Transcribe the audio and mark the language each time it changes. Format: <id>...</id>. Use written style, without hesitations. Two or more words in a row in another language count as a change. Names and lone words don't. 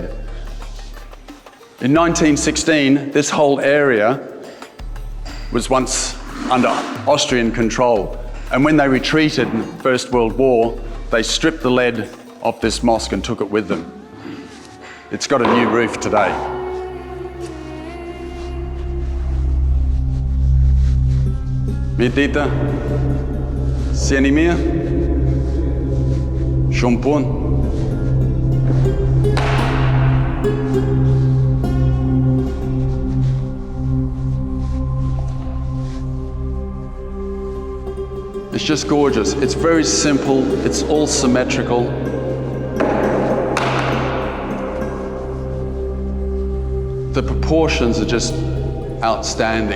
<en>In 1916, this whole area was once under Austrian control. And when they retreated in the First World War, they stripped the lead off this mosque and took it with them. It's got a new roof today.</en> <sq>Ngjitet, si jeni mirë? Shumë punë.</sq> <en>It's just gorgeous. It's very simple. It's all symmetrical. The proportions are just outstanding.</en>